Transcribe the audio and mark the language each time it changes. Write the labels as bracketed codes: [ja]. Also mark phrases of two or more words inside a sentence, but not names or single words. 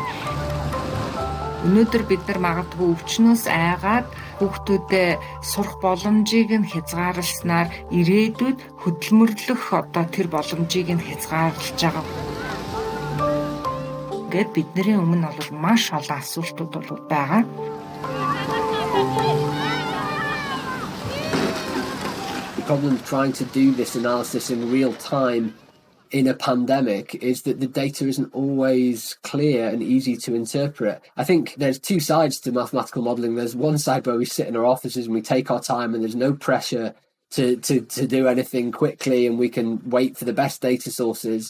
[mn] Өнөөдөр бид нар магадгүй өвчнөөс айгаад хүүхдүүдэд сурах боломжийг нь хязгаарласнаар ирээдүйд хөдөлмөрлөх одоо тэр боломжийг нь хязгаарлаж байгаа. Гэт бидний өмнө бол маш олон асуултууд бол байгаа. [en] The problem of trying to do this analysis in real time in a pandemic is that the data isn't always clear and easy to interpret. I think there's two sides to mathematical modelling. There's one side where we sit in our offices and we take our time and there's no pressure to do anything quickly and we can wait for the best data sources.